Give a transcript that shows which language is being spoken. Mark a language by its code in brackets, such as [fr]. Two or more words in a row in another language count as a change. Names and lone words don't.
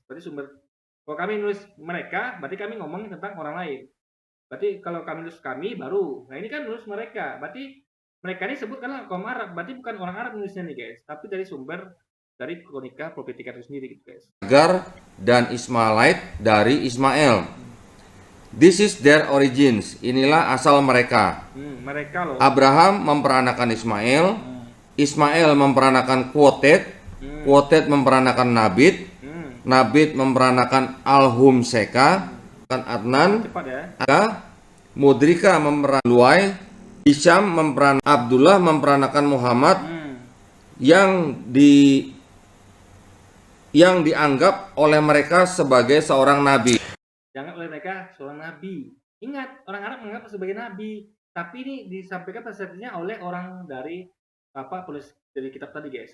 [id] Berarti sumber, kalau kami nulis mereka, berarti kami ngomong tentang orang lain. Berarti kalau kami nulis kami, baru. Nah ini kan nulis mereka. Berarti mereka ini sebut karena kaum Arab. Berarti bukan orang Arab nulisnya nih guys. Tapi dari sumber dari Kronika Prophetica itu sendiri gitu guys. Hagar dan Ismailite dari Ismail. [en] This is their origins. [id] Inilah asal mereka. Mereka loh. Abraham memperanakan Ismail. Ismail memperanakan Quoted. Quoted memperanakan Nabit. Nabit memperanakan Alhumseka. Adnan. Cepat ya. Mudrika memperanakan Luai. Hisham Abdullah memperanakan Muhammad yang dianggap oleh mereka sebagai seorang nabi. Jangan oleh mereka seorang nabi. Ingat, orang Arab menganggap sebagai nabi, tapi ini disampaikan persepsinya oleh orang dari penulis dari kitab tadi, guys.